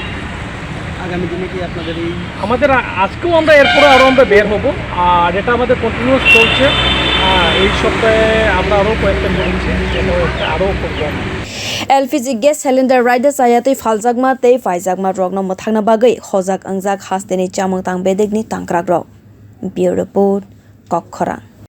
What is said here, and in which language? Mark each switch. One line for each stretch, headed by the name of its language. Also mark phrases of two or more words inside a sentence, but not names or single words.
Bangla: আগামী দিনে কি আপনাদের এই আমাদের আজকেও আমরা এরপরে আরও আমরা বের হব আর এটা আমাদের কন্টিনিউয়াস চলছে এই সপ্তাহে আমরা আরও কয়েকটা করেছি আরও করবো
English: LPG Gas Cylinder
Kok Borok: Raida chayatwi phaljakma te paijakma rogno mwthakna bagwi hojak angjak hasteni chamung tang bedekni tangkrak.
English: Bureau Report
Kok Borok: Nokhor.